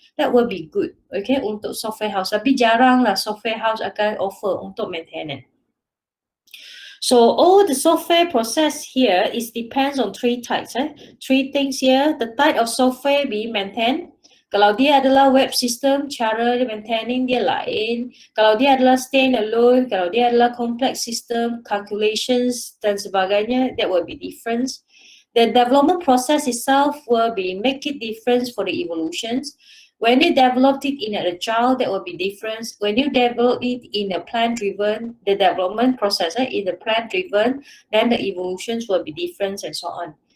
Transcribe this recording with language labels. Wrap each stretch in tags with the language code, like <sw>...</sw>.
<en>That will be good,</en> <ms>okay, untuk software house. Tapi jarang lah software house akan offer untuk maintenance.</ms> <en>So all the software process here is depends on 3 types. 3 things here. The type of software being maintained.</en> <ms>Kalau dia adalah web system, cara maintaining dia lain. Kalau dia adalah standalone, kalau dia adalah complex system, calculations dan sebagainya,</ms> <en>that will be different. The development process itself will be make it different for the evolutions. When you develop it in an agile, that will be different. When you develop it in a plan-driven, the development process in the plan-driven, then the evolutions will be different and so on.</en>